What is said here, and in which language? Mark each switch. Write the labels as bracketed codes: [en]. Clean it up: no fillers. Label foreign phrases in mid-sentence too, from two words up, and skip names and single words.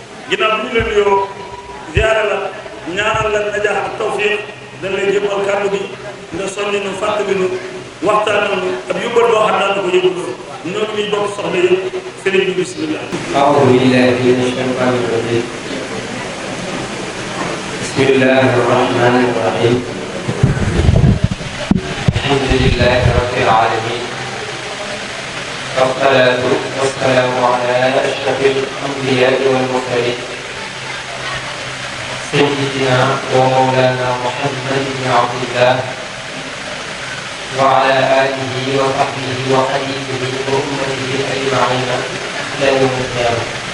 [wo] ginnaaw bi ñu leen nuyoo ziyaara la ñaanal la najaax ak tawfiq dañ lay jëmal kàddu gi nga soññi nu fàttali nu waxtaanal nu ak yóbbal boo xam daan na ko yóbbu ñoo ngi bokk soxna yëpp sëriñ bi bismillah. [ar] أعوذ بالله من الشيطان الرجيم بسم الله الرحمن الرحيم الحمد لله رب العالمين والصلاة والسلام على أشرف الأنبياء والمرسلين سيدنا ومولانا محمد بن عبد الله وعلى آله وصحبه وخليفه وأمته أجمعين إلى يوم القيامة.